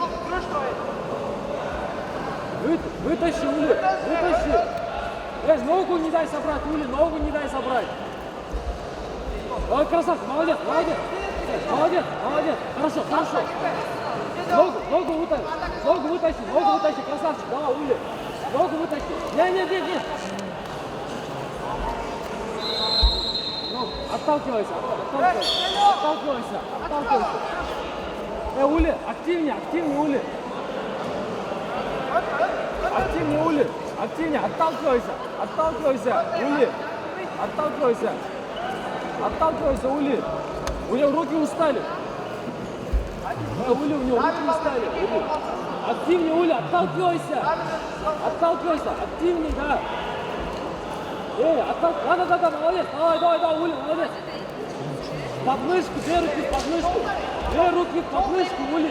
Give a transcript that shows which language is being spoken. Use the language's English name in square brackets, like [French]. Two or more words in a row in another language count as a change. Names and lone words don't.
[Russian] Вытащи, Ули, вытащи. Ногу не дай собрать, Ули, ногу не дай собрать. Ой, красавчик, молодец. Хорошо. Ногу вытащи, красавчик, давай, Ули. Ногу вытащи. Нет. Отталкивайся. Ули, активнее, Ули. Активнее, отталкивайся, Ули. Отталкивайся, Ули. У него руки устали. Ули, Ули. Активнее, Ули, отталкивайся, активнее, да. Да, молодец, давай, Ули, молодец. Подмышку, две руки в подмышку, Ули.